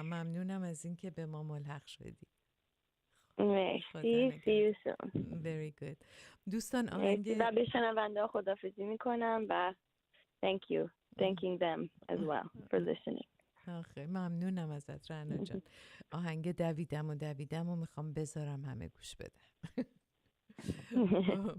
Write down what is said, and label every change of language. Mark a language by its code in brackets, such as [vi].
[fa] ممنونم از این که به ما ملحق شدی. [en] مرسی. See you soon. Very good. [fa] دوستان آهنگ و به شنونده خداحافظی میکنم و [en] thanking them as well for listening. [fa] آخه ممنونم ازت رنا جان. آهنگ دویدم و میخوام بذارم همه گوش بدن.